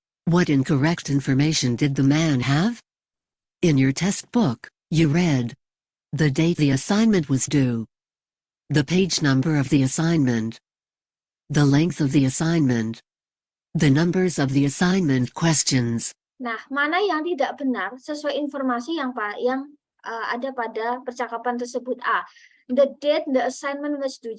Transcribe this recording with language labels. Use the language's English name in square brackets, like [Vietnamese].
[English] What incorrect information did the man have? In your test book, you read the date the assignment was due, the page number of the assignment, the length of the assignment, the numbers of the assignment questions. [Indonesian] Nah, mana yang tidak benar sesuai informasi yang ada pada percakapan tersebut? [English] A, the date the assignment was due.